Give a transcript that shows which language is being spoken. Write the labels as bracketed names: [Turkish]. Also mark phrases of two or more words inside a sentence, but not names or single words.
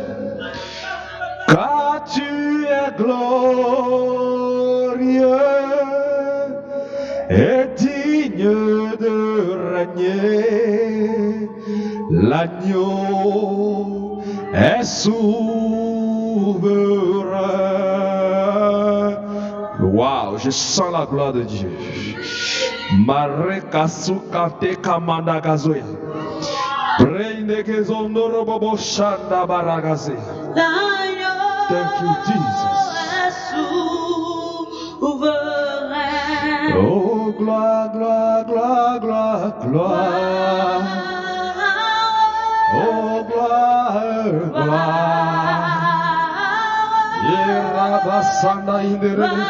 [French] Car tu es glorieux et digne de régner. L'agneau est souverain. Wow, je sens la gloire de Dieu. Marekasu kante kamanda gazoya. Breindegezondo bobo shanda baragaze. [English] Thank you, Jesus. [French] Oh, gloire, gloire, gloire, gloire, gloire. Oh, gloire, gloire. Yerabasanda indere.